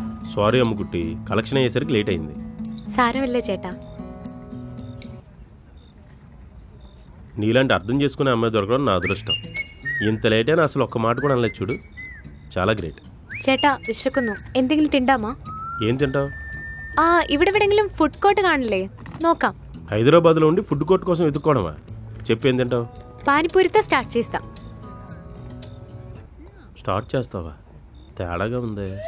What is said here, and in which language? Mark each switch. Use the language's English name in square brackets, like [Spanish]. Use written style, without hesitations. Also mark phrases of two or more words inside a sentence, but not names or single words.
[Telugu] సారీ అమ్ముకుట్టి, కలెక్షన్ అయ్యేసరికి లేట్ అయింది. [Malayalam] സാരമില്ലേ ചേട്ടാ. [Telugu] నీలాంటి అర్థం చేసుకునే అమ్మాయి దొరకడం నా అదృష్టం. ఇంత లేట్ అయినా అసలు ఒక్క మాట కూడా అనలేదు చూడు, చాలా గ్రేట్. [Malayalam] ചേട്ടാ വിശക്കുന്നു, എന്തെങ്കിലും തിണ്ടാമാ? [Telugu] ఏం తింటావు? [Malayalam] ഇവിടെ എവിടെയെങ്കിലും ഫുഡ് കോർട്ട് കാണില്ലേ, നോക്കാം. [Telugu] హైదరాబాద్లో ఉండి ఫుడ్ కోర్ట్ కోసం వెతుక్కోవడమా? చెప్పు, ఏం తింటావు? పానీపూరితో స్టార్ట్ చేస్తా. స్టార్ట్ చేస్తావా? తేడాగా ఉంది.